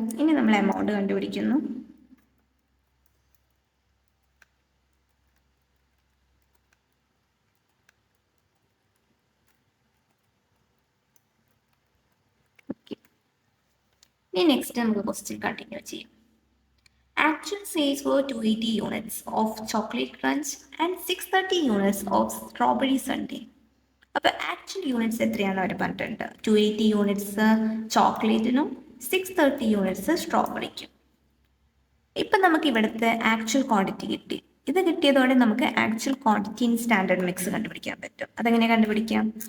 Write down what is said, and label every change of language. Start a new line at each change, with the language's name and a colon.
Malayalam: ഇനി നമ്മൾ എമൗണ്ട് കണ്ടുപിടിക്കുന്നു. ഇനി നെക്സ്റ്റ് നമുക്ക് ക്വസ്റ്റ്യൻ കണ്ടിന്യൂ ചെയ്യാം.
English: Actual sales were 280 units of chocolate crunch and 630 units of strawberry sundae.
Malayalam: അപ്പോൾ ആക്ച്വൽ യൂണിറ്റ്സ് എത്രയാണെന്ന് അവർ പറഞ്ഞിട്ടുണ്ട്. 280 യൂണിറ്റ്സ് ചോക്ലേറ്റിനും 630 യൂണിറ്റ്സ് സ്ട്രോബെറിക്കും. ഇപ്പം നമുക്ക് ഇവിടുത്തെ ആക്ച്വൽ ക്വാണ്ടിറ്റി കിട്ടി. ഇത് കിട്ടിയതോടെ നമുക്ക്
English: actual quantity in standard mix
Malayalam: കണ്ടുപിടിക്കാൻ പറ്റും. അതെങ്ങനെ കണ്ടുപിടിക്കാം?